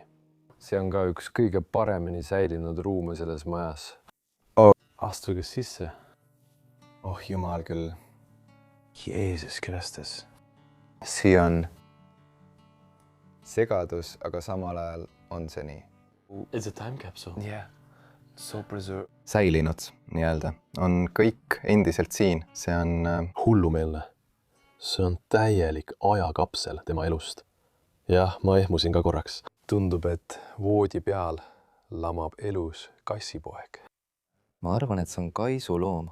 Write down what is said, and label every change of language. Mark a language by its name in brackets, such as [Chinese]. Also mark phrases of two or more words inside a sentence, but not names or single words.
[Estonian] see on ka üks kõige paremini säilinud ruume selles majas. Astuge sisse. oh jumal küll. Jeesus Kristus. siin on segadus, aga samal ajal on see nii. [English] It's a time capsule. Yeah. So preserved. [Estonian] säilinud nii-öelda, on kõik endiselt siin, see on Hullumeelne. See on täielik ajakapsel tema elust. Jah, ma ehmusin ka korraks. Tundub, et voodi peal lamab elus kassipoeg. ma arvan, et see on kaisuloom.